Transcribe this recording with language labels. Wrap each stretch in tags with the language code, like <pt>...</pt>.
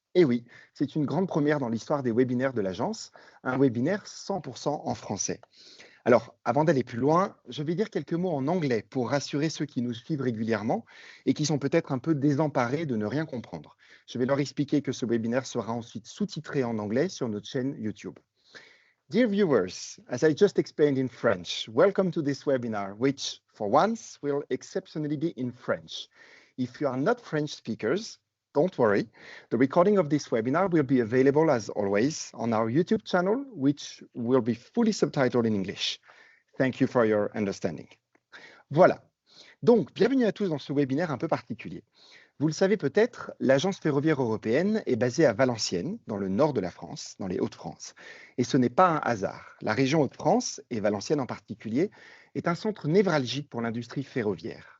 <fr>Et oui, c'est une grande première dans l'histoire des webinaires de l'agence, un webinaire 100% en français. Alors, avant d'aller plus loin, je vais dire quelques mots en anglais pour rassurer ceux qui nous suivent régulièrement et qui sont peut-être un peu désemparés de ne rien comprendre. Je vais leur expliquer que ce webinaire sera ensuite sous-titré en anglais sur notre chaîne YouTube.</fr> <en>Dear viewers, as I just explained in French, welcome to this webinar, which for once will exceptionally be in French. If you are not French speakers, don't worry. The recording of this webinar will be available as always on our YouTube channel, which will be fully subtitled in English. Thank you for your understanding.</en> <fr>Voilà. Donc, bienvenue à tous dans ce webinaire un peu particulier. Vous le savez peut-être, l'Agence ferroviaire européenne est basée à Valenciennes, dans le nord de la France, dans les Hauts-de-France. Et ce n'est pas un hasard. La région Hauts-de-France, et Valenciennes en particulier, est un centre névralgique pour l'industrie ferroviaire.</fr>